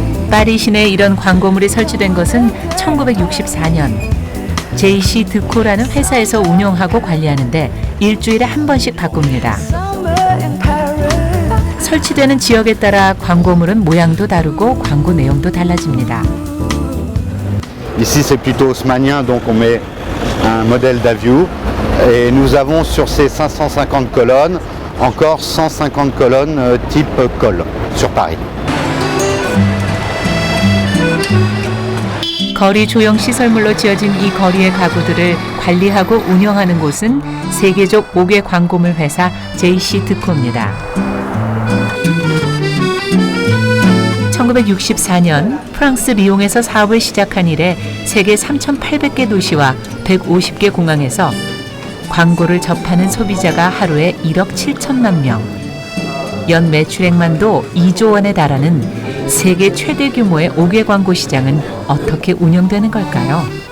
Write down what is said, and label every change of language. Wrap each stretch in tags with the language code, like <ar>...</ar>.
<ko>파리 시내에 이런 광고물이 설치된 것은 1964년 JC 드코라는 회사에서 운영하고 관리하는데 일주일에 한 번씩 바꿉니다. 설치되는 지역에 따라 광고물은 모양도 다르고 광고 내용도 달라집니다.</ko> <fr>Ici c'est plutôt haussmannien, donc on met un modèle d'Aviou et nous avons sur ces 550 colonnes encore 150 colonnes type Col sur Paris.</fr> <ko>거리 조형 시설물로 지어진 이 거리의 가구들을 관리하고 운영하는 곳은 세계적 옥외 광고물 회사 JC 드코입니다. 1964년 프랑스 리옹에서 사업을 시작한 이래 세계 3,800개 도시와 150개 공항에서 광고를 접하는 소비자가 하루에 1억 7천만 명, 연 매출액만도 2조 원에 달하는 세계 최대 규모의 옥외 광고 시장은 어떻게 운영되는 걸까요?</ko>